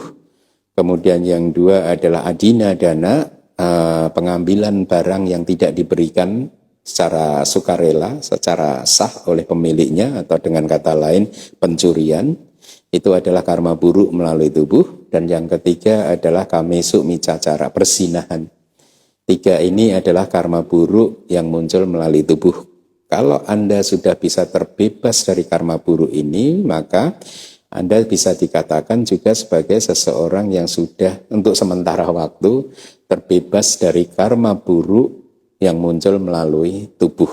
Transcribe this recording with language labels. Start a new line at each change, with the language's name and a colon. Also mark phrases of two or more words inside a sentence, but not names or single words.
Indonesian: Kemudian yang 2 adalah
Pali: adina dana,
Indonesian: pengambilan barang yang tidak diberikan secara sukarela, secara sah oleh pemiliknya, atau dengan kata lain pencurian. Itu adalah karma buruk melalui tubuh. Dan yang ketiga adalah
Pali: kamesu micacara,
Indonesian: persinahan. 3 ini adalah karma buruk yang muncul melalui tubuh. Kalau Anda sudah bisa terbebas dari karma buruk ini, maka Anda bisa dikatakan juga sebagai seseorang yang sudah untuk sementara waktu terbebas dari karma buruk yang muncul melalui tubuh.